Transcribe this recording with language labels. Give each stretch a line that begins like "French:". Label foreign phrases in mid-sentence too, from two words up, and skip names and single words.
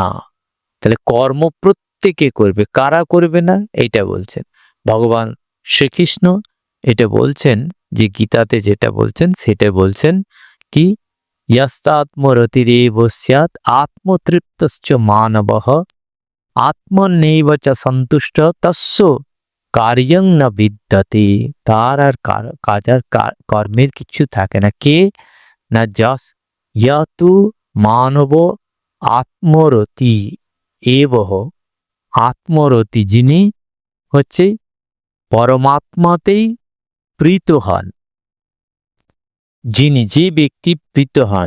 Bangla: তাহলে কর্ম প্রত্যেকে করবে, কারা করবে না এইটা বলছেন ভগবান শ্রীকৃষ্ণ। এটা বলছেন যে গীতাতে যেটা বলছেন সেটা বলছেন কি,
Sanskrit: ইয়স্তাত্মরতিরেব স্যাৎ আত্মতৃপ্তশ্চ মানবঃ আত্মন্যেব চ সন্তুষ্ট তস্য কার্যং ন বিদ্যতে।
Bangla: তার আর কাজ আর কর্মের কিছু থাকে না। কে না,
Sanskrit: যশ ইয়তু মানব আত্মরতি এবহ,
Bangla: আত্মরতি যিনি হচ্ছে পরমাত্মাতেই প্রীত হন, যিনি, যে ব্যক্তি প্রীত হন।